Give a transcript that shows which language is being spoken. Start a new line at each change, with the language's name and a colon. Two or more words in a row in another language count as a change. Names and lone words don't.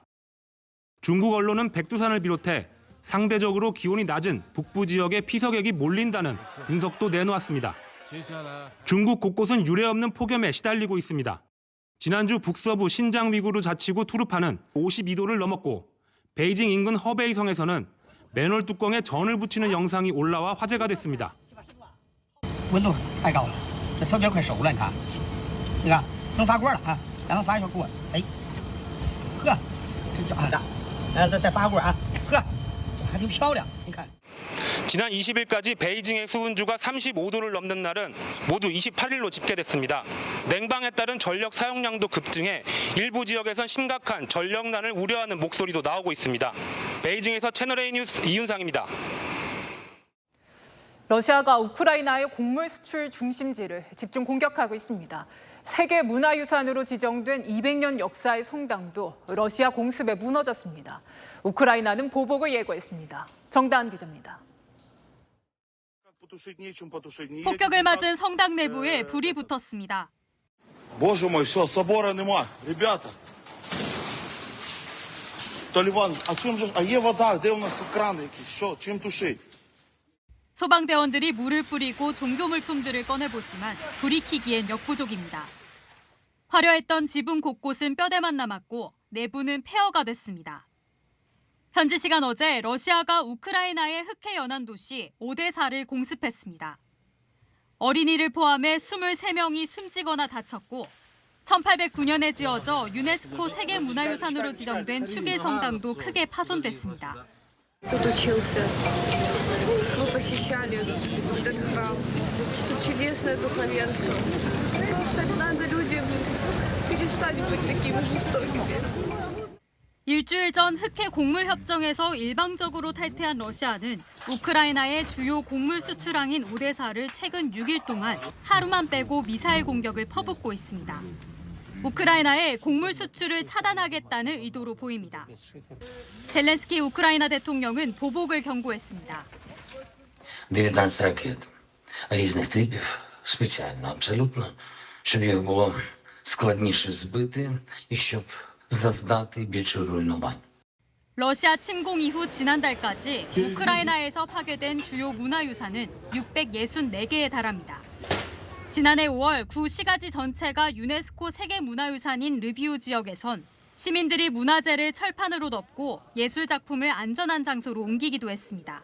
Korean: 중국 언론은 백두산을 비롯해 상대적으로 기온이 낮은 북부 지역에 피서객이 몰린다는 분석도 내놓았습니다. 중국 곳곳은 유례없는 폭염에 시달리고 있습니다. 지난주 북서부 신장 위구르 자치구 투르파는 52도를 넘었고 베이징 인근 허베이성에서는 맨홀 뚜껑에 전을 붙이는 영상이 올라와 화제가 됐습니다.
Chinese: 温度太高了，这烧饼快熟了，你看，你看能发锅了啊，然后发一小锅，哎，呵，这叫啊，再发锅啊，呵，这还挺漂亮，你看。
Korean: 지난 20일까지 베이징의 수은주가 35도를 넘는 날은 모두 28일로 집계됐습니다. 냉방에 따른 전력 사용량도 급증해 일부 지역에선 심각한 전력난을 우려하는 목소리도 나오고 있습니다. 베이징에서 채널A 뉴스 이윤상입니다. 러시아가 우크라이나의 곡물 수출 중심지를 집중 공격하고 있습니다. 세계 문화유산으로 지정된 200년 역사의 성당도 러시아 공습에 무너졌습니다. 우크라이나는 보복을 예고했습니다. 정다은 기자입니다. 폭격을 맞은 성당 내부에 불이 붙었습니다.
Ukrainian: Боже мой, все, собора нема. Ребята. Талібан, а є вода? Де у нас крани якісь? Що? Чим тушить?
Korean: 소방대원들이 물을 뿌리고 종교 물품들을 꺼내보지만 불이 켜기엔 역부족입니다. 화려했던 지붕 곳곳은 뼈대만 남았고 내부는 폐허가 됐습니다. 현지 시간 어제 러시아가 우크라이나의 흑해 연안 도시 오데사를 공습했습니다. 어린이를 포함해 23명이 숨지거나 다쳤고 1809년에 지어져 유네스코 세계문화유산으로 지정된 추계 성당도 크게 파손됐습니다.
Russian: Тут учился. Мы посещали этот храм. Тут чудесное духовенство. Просто надо людям перестать быть такими жестокими.
Korean: 일주일 전 흑해 곡물 협정에서 일방적으로 탈퇴한 러시아는 우크라이나의 주요 곡물 수출항인 오데사를 최근 6일 동안 하루만 빼고 미사일 공격을 퍼붓고 있습니다. 우크라이나의 곡물 수출을 차단하겠다는 의도로 보입니다. 젤렌스키 우크라이나 대통령은 보복을 경고했습니다.
Ukrainian: 19 ракет різних типів, спеціально абсолютно, щоб їх було складніше збити і щоб завдати більше руйнувань.
Korean: 러시아 침공 이후 지난달까지 우크라이나에서 파괴된 주요 문화유산은 664개에 달합니다. 지난해 5월 구 시가지 전체가 유네스코 세계문화유산인 르비우 지역에선 시민들이 문화재를 철판으로 덮고 예술작품을 안전한 장소로 옮기기도 했습니다.